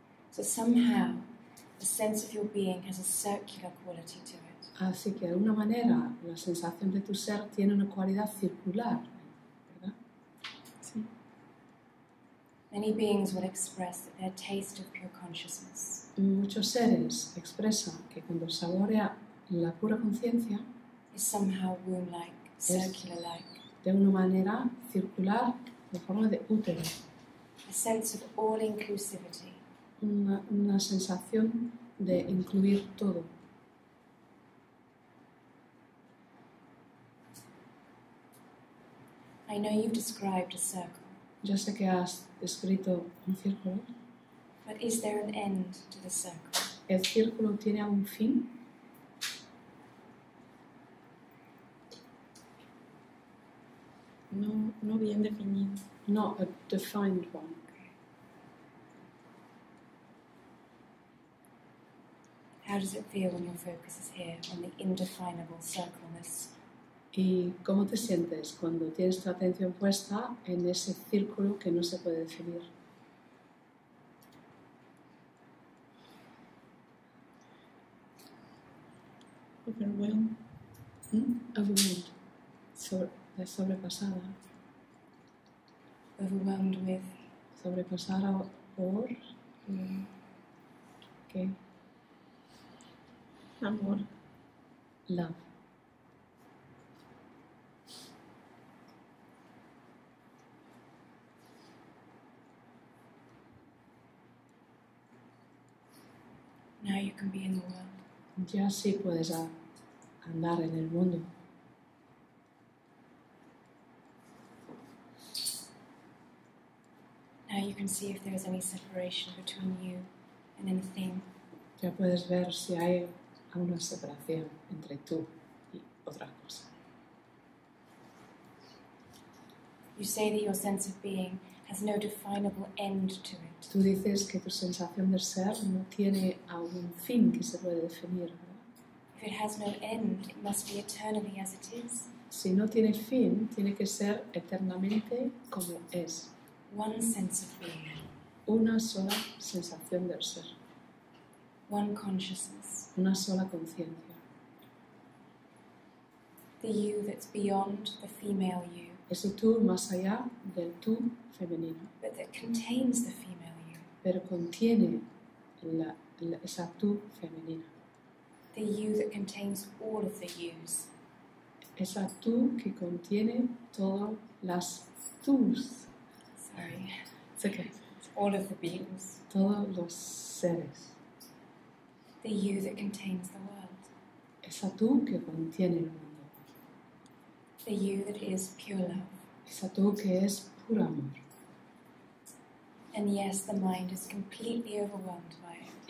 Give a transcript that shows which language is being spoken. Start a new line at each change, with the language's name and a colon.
English: So somehow, the sense of your being has a circular quality to it.
Spanish: Así que de alguna manera la sensación de tu ser tiene una cualidad circular, ¿verdad? Sí.
English: Many beings will express that their taste of pure consciousness
Spanish: Muchos seres expresan que cuando saborea la pura conciencia,
English: is somehow womb-like, circular-like,
Spanish: de una manera circular, de forma de útero,
English: a sense of all-inclusivity,
Spanish: una sensación de incluir todo.
English: I know you've described a circle,
Spanish: Yo sé que has descrito un círculo.
English: but is there an end to the circle?
Spanish: ¿El círculo tiene algún fin? No bien definido.
English: No, a defined one. How does it feel when your focus is here on the indefinable circleness?
Spanish: ¿Y cómo te sientes cuando tienes tu atención puesta en ese círculo que no se puede definir?
English: Overwhelmed. Overwhelmed.
Spanish: Sobrepasada.
English: Overwhelmed with.
Spanish: Sobrepasada por. ¿Qué? Amor.
English: Love. Now you can be in the world.
Spanish: Ya sí puedes andar en el mundo.
English: Now you can see if there is any separation between you and anything.
Spanish: Ya puedes ver si hay alguna separación entre tú y otra cosa.
English: You say that your sense of being has no definable end to it.
Spanish: Tú dices que tu sensación de ser no tiene algún fin que se puede definir, ¿verdad?
English: If it has no end, it must be eternally as it is.
Spanish: Si no tiene fin, tiene que ser eternamente como es.
English: One sense of being,
Spanish: Una sola sensación del ser,
English: one consciousness.
Spanish: una sola conciencia.
English: The you that's beyond the female you,
Spanish: Ese tú más allá del tú femenino,
English: but that contains the female you.
Spanish: pero contiene esa tú femenina.
English: The you that contains all of the yous.
Spanish: Esa tú que contiene todas las tús.
English: Sorry. It's okay. All of the beings.
Spanish: Todos los seres.
English: The you that contains the world.
Spanish: Esa tú que contiene el mundo.
English: The you that is pure love.
Spanish: Esa tú que es puro amor.
English: And yes, the mind is completely overwhelmed by it.